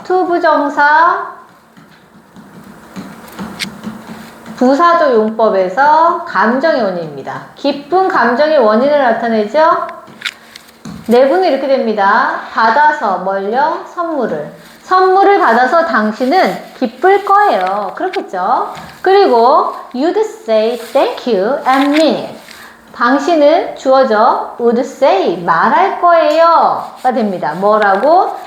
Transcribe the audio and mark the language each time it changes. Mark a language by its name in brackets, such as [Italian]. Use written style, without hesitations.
[Korean] 투부정사 부사적 용법에서 감정의 원인입니다. 기쁜 감정의 원인을 나타내죠. 내부는 이렇게 됩니다. 받아서 뭘요? 선물을 받아서 당신은 기쁠 거예요. 그렇겠죠? [English] 그리고 you'd say thank you and mean it. [Korean] 당신은 주어져 [English] would say [Korean] 말할 거예요 가 됩니다. 뭐라고?